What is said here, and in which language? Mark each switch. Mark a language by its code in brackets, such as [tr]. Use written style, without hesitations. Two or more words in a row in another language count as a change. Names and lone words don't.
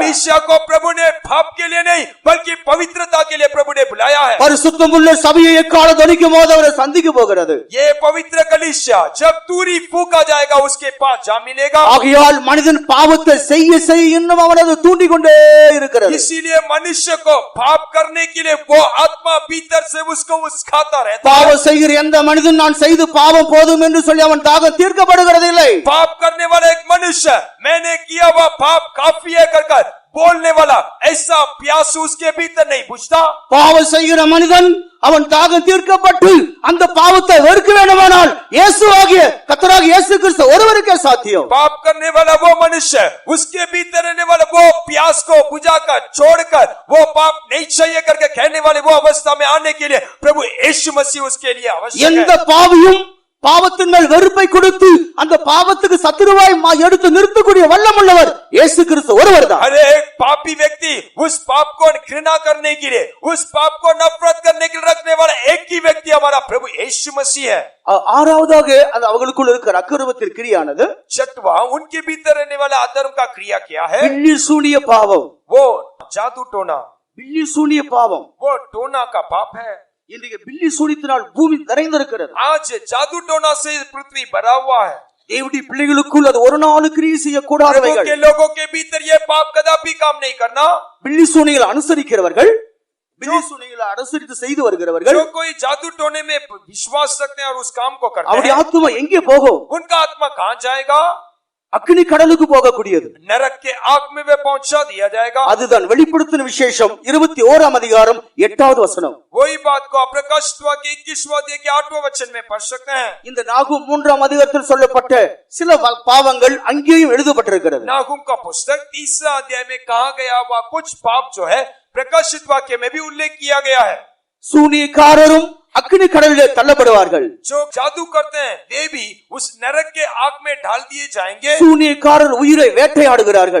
[hi] कलीसिया को प्रभु ने पाप के लिए नहीं बल्कि पवित्रता के लिए प्रभु ने बुलाया है। [ta] பரிசுத்தமுள்ள சபையை எக்கால துணிக்கும் போது அவரை சந்திக்க போகிறது. [hi] ये पवित्र कलीसिया जब तूरी फूका जाएगा उसके पास जा मिलेगा। [ta] ஆகையால் மனிதன் பாவத்தை செய்ய இன்னும் அவனது தூண்டிக் கொண்டே இருக்கிறது. [hi] इसीलिए मनुष्य को पाप करने के लिए वो आत्मा भीतर से उसको उस्काता रहता है। [ta] பாவம் செய்கிற எந்த மனிதன் நான் செய்து பாவம் போதும் என்று சொல்லி அவன் தாகம் தீர்க்கப்படுகிறது இல்லை. [hi] पाप करने वाला एक मनुष्य मैंने किया हुआ पाप काफी है कर बोलने वाला ऐसा प्यास उसके भीतर नहीं बुझता। [ta] பாவம் செய்கிற மனிதன் அவன் தாகம் தீர்க்கப்பட்டு அந்த பாவத்தை வெறுக்க வேண்டுமானால் இயேசுவாகிய கர்த்தராகிய இயேசு கிறிஸ்து ஒருவருக்கே சாத்தியம். [hi] पाप करने वाला वो मनुष्य उसके भीतर रहने वाला वो प्यास को बुझाकर छोड़कर वो पाप नहीं चाहिए करके कहने वाले वो अवस्था में आने के लिए प्रभु यीशु मसीह उसके लिए आवश्यक [ta] எந்த [hi] है। [ta] பாவியும் பாவத்தின் மேல் வெறுப்பை கொடுத்து அந்த பாவத்துக்கு சத்துருவாய் எடுத்து நிறுத்தக்கூடிய வல்லமுள்ளவர் இயேசு கிறிஸ்து ஒருவர் தான். [hi] हर एक पापी व्यक्ति उस पाप को घृणा करने के लिए, उस पाप को नफरत करने के लिए रखने वाला एक ही व्यक्ति हमारा प्रभु यीशु मसीह है. [ta] ஆறாவதாக அது அவங்களுக்குள்ள இருக்கிற அக்கிரமத்தின் கிரியானது [hi] छठवां, उनके भीतर रहने वाला अधर्म का क्रिया क्या है? [ta] பில்லி சூனிய பாவம். [hi] वो जादू टोना, [ta] பில்லி சூனிய பாவம். [hi] वो टोना का पाप है. [ta] இன்றைக்கு பில்லி சூனியத்தினால் பூமி நிறைந்திருக்கிறது. [hi] आज जादू टोना से पृथ्वी भरा हुआ है. [ta] தேவனுடைய பிள்ளைகளுக்குள் அது ஒரு நாள் கிரியை செய்யக்கூடாதவைகள். [hi] के लोगों के भीतर ये पाप कदापि काम नहीं करना. [ta] பில்லி சூனியங்களை அனுசரிக்கிறவர்கள், பில்லி சூனியங்களை அனுசரித்து செய்து வருகிறவர்கள், [hi] जो कोई जादू टोने में विश्वास रखते हैं और उस काम को करते [ta] அவருடைய [hi] हैं, [ta] ஆத்மா எங்கே போகும்? [hi] उनका आत्मा कहाँ जाएगा? [ta] அக்னி கடலுக்கு போகக்கூடியது. [hi] नरक के आग में वे पहुंचा दिया जाएगा. [ta] அதுதான் வெளிப்படுத்தின விசேஷம் 21 அதிகாரம் 8வது வசனம். [hi] वही बात को प्रकाशित वाक्य 21वां अध्याय के 8वें वचन में पढ़ सकते हैं. [ta] இந்த நாகும் 3ஆம் அதிகாரத்தில் சொல்லப்பட்ட சில பாவங்கள் அங்கேயும் எழுதப்பட்டிருக்கிறது. [hi] नाहूम का पुस्तक 3 अध्याय में कहा गया हुआ कुछ पाप जो है प्रकाशित वाक्य में भी उल्लेख किया गया है. [ta] சூனியக்காரரும் அக்னி கடலிலே தள்ளப்படுவார்கள். [hi] जो जादू करते हैं वे भी उस नरक के आग में डाल दिए जाएंगे. [ta] சூனியக்காரர் உயிரை வேட்டையாடுகிறார்கள்.